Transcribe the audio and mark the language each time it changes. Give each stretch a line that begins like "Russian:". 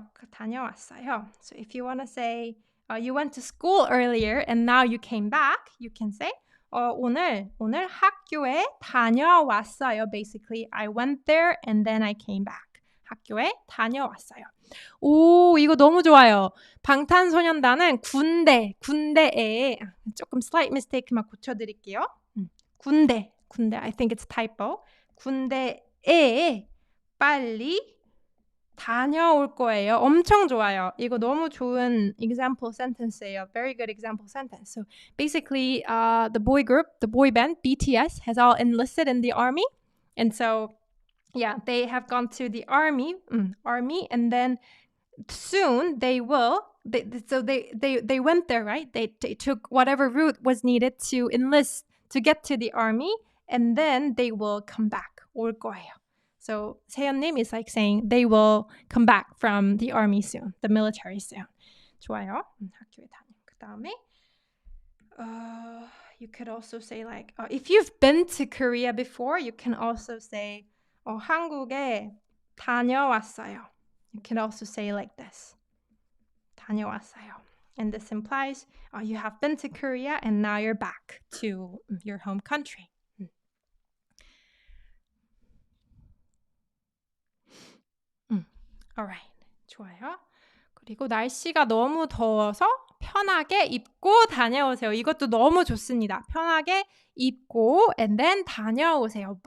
Korean: 다녀왔어요.
English: So if you want to say you went to school earlier and now you came back, you can say
Korean: 오늘 학교에 다녀왔어요.
English: Basically, I went there and then I came back.
Korean: 학교에 다녀왔어요. 오, 이거 너무 좋아요. 방탄소년단은 군대에 조금
English: slight mistake
Korean: 만 고쳐드릴게요.
English: 군대, I think it's typo.
Korean: 군대에 빨리 다녀올 거예요. 엄청 좋아요. 이거 너무 좋은
English: example sentence
Korean: 예요.
English: Very good example sentence. So basically, the boy band, BTS, has all enlisted in the army. And so, yeah, they have gone to the army, and then soon they will. They went there, right? They took whatever route was needed to enlist to get to the army, and then they will come back.
Korean: 올 거예요.
English: So 세연님 is like saying they will come back from the army soon, the military soon.
Korean: 좋아요. 학교에 다녀. 그 다음에
English: you could also say like if you've been to Korea before, you can also say
Korean: 한국에 다녀왔어요.
English: You can also say like this.
Korean: 다녀왔어요.
English: And this implies you have been to Korea and now you're back to your home country. Alright,
Korean: 좋아요. 그리고 날씨가 너무 더워서 편하게 입고 다녀오세요. 이것도 너무 좋습니다. 편하게 입고
English: and then
Korean: 다녀오세요.